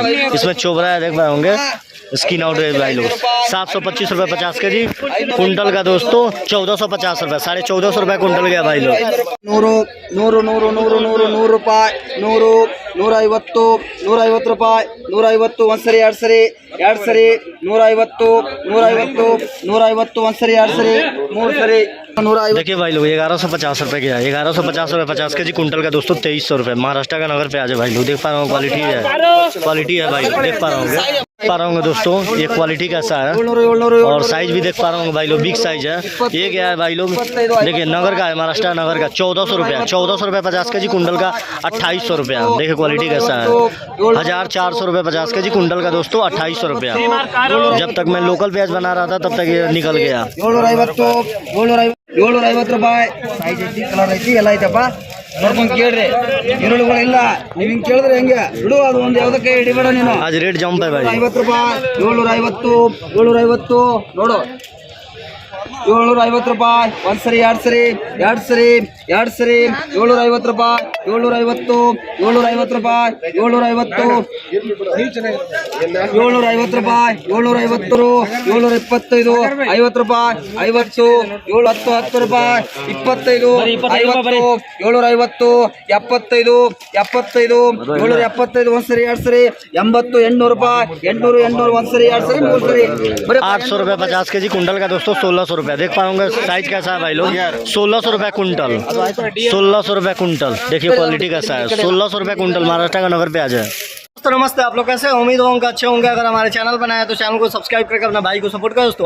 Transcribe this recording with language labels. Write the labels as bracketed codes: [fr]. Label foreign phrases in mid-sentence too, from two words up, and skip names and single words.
[hi] इसमें चोबरा है, देख पाए होंगे [en] skin out [hi] है भाई लोग। 725 रुपये 50 के जी कुंटल का दोस्तों। 1450 रुपये 1450 रुपये कुंटल गया भाई लोग। [kn] 100 ರೂಪಾಯಿ 100 150 150 ರೂಪಾಯಿ 150 ಒಂದ್ಸರಿ ಎರಡ್ ಸರಿ 150 150 ಒಂದ್ಸರಿ ಎರಡ್ ಸರಿ ಮೂರ್ ಸರಿ 150। [hi] देखिए भाई लोग 1150 रुपये गया। 1150 रुपये 50 के जी कुंटल का दोस्तों। 2300 रुपये महाराष्ट्र का नगर प्याज है भाई लोग। देख पा रहा हूँ क्वालिटी है, क्वालिटी है भाई लोग। देख पा रहा हूँ दोस्तों ये क्वालिटी कैसा है, और साइज भी देख पा रहा हूँ भाई लोग। [en] big size [hi] है ये। क्या है भाई लोग, देखिए नगर का है, महाराष्ट्र नगर का। 1400 रुपया 50 के जी कुंटल का। 2800 रुपया। देखिए क्वालिटी कैसा है। 1400 रुपये 50 के जी कुंटल का दोस्तों। 2800 रुपया। जब तक मैं लोकल प्याज बना रहा था तब तक ये निकल गया। [kn] 750 ರೂಪಾಯಿ ಸೈಜ್ ಐತಿ, ಕಲರ್ ಐತಿ, ಎಲ್ಲ ಐತಪ್ಪ ನೋಡ್ಕೊಂಡು ಕೇಳ್ರಿ। ಈರುಳ್ಳಿಗಳಿಲ್ಲ, ನೀವು ಹಿಂಗೆ ಕೇಳಿದ್ರೆ ಹೆಂಗೆ ಬಿಡು, ಅದು ಒಂದು ಯಾವುದಕ್ಕೆ ಹಿಡಿಬೇಡ ನೀನು। [hi] आज रेट जंप है भाई। [kn] 50 ರೂಪಾಯಿ 750 ನೋಡು 750 ರೂಪಾಯಿ ಒಂದ್ಸರಿ ಎರಡ್ ಸರಿ 750 ರೂಪಾಯಿ 750 ರೂಪಾಯಿ 750 ರೂಪಾಯಿ 725 50 ರೂಪಾಯಿ 50 10 ರೂಪಾಯಿ 25 50 750 75 775 ಒಂದ್ಸರಿ ಎರಡ್ ಸರಿ 80 800 ರೂಪಾಯಿ 800 ಒಂದ್ಸರಿ ಎರಡ್ ಸರಿ ಮೂರ್ ಸರಿ [hi] 800 रुपये 50 के जी कुंटल का दोस्तों। 1600 रुपये। देख पाऊंगा साइज कैसा है भाई लोग। 1600 रुपये कुंटल 1600 रुपये कुंटल। देखिए क्वालिटी कैसा है। 1600 रुपये कुंटल महाराष्ट्र का नगर प्याज है। दोस्तों नमस्ते, आप लोग कैसे? उम्मीद होंगे अच्छे होंगे। अगर हमारे चैनल पर आए तो चैनल को सब्सक्राइब करके अपना भाई को सपोर्ट करो दोस्तों।